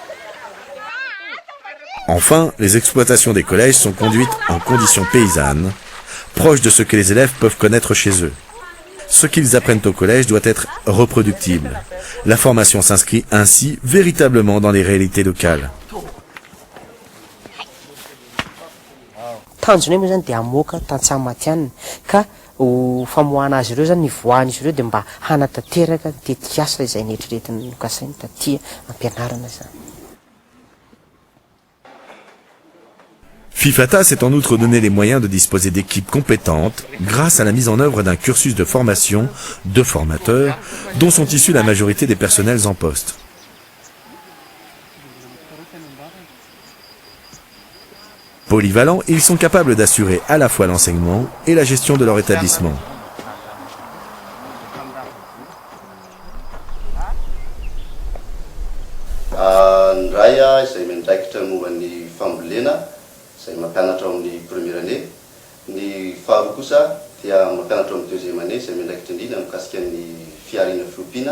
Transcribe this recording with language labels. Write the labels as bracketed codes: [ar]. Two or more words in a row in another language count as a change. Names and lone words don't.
[fr] Enfin, les exploitations des collèges sont conduites en conditions paysannes, proches de ce que les élèves peuvent connaître chez eux. Ce qu'ils apprennent au collège doit être reproductible. La formation s'inscrit ainsi véritablement dans les réalités locales. [mg] Tanjony moa zany dia amoaka tantsaha matianina ka ho famoahana azy ireo zany ny voan'izy ireo dia mba hanatanteraka tetikasa izay neritreretiny nokasainy taty ampianarana zany. [fr] Fifata s'est en outre donné les moyens de disposer d'équipes compétentes grâce à la mise en œuvre d'un cursus de formation de formateurs dont sont issus la majorité des personnels en poste. Polyvalents, ils sont capables d'assurer à la fois l'enseignement et la gestion de leur établissement. [mg] Ndray izay miandraikitra momba ny fambolena izay mampianatra amin'ny [fr] première année. [mg] Ny faharoa kosa dia mampianatra amin'ny [fr] deuxième année [mg] izay miandraikitra indrindra mikasika ny fiarina fiompiana.